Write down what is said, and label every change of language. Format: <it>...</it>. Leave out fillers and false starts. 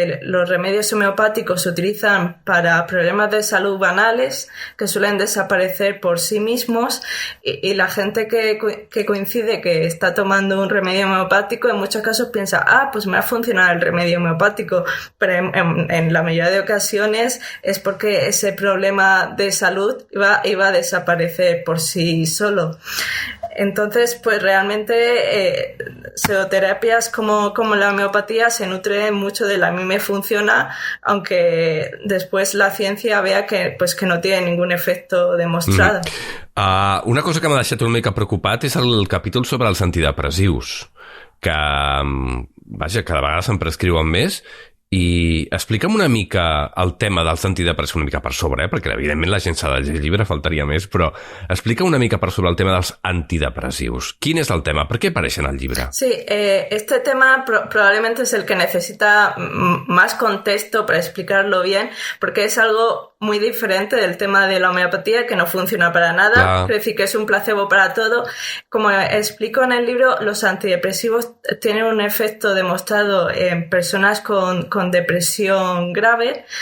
<es>los remedios homeopáticos se utilizan para problemas de salud banales que suelen desaparecer por sí mismos y la gente que coincide que está tomando un remedio homeopático en muchos casos piensa, pues me va a funcionar el remedio homeopático, pero en la mayoría de ocasiones es porque ese problema de salud iba a desaparecer por sí solo. Entonces, pues realmente pseudoterapias como la homeopatía se nutren mucho de la a mí me funciona, aunque después la ciencia vea que no tiene ningún efecto demostrado.</es> <ca>Una cosa que m'ha deixat una mica preocupat és el capítol sobre els antidepressius, que, vaja, cada vegada se'n prescriuen més. I explica'm una mica el tema dels antidepressius, una mica per sobre, perquè evidentment la gent s'ha de llegir el llibre, faltaria més, però explica una mica per sobre el tema dels antidepressius. Quin és el tema? Per què apareixen al llibre?</ca> <es>Sí, este tema probablemente es el que necesita más contexto para explicarlo bien, porque es algo muy diferente del tema de la homeopatía, que no funciona para nada, es decir, que es un placebo para todo. Como explico en el libro, los antidepresivos tienen un efecto demostrado en personas con depresión grave.</es>